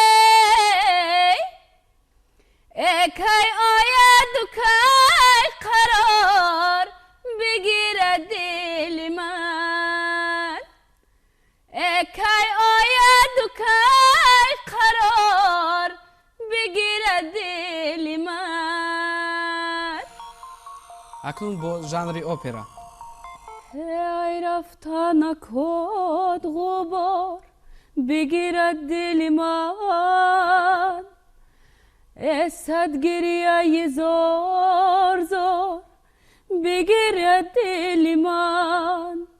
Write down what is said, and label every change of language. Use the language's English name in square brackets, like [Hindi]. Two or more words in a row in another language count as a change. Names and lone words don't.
[Tajik] е кай ояду кай қарор бигирад дили ман, е кай ояду кай қарор бигирад дили ман. акнун бо жанри опера. [Persian] ای رفتنکات غبار بگیرد دل من، صد گریه زار زار بگیرد دل من.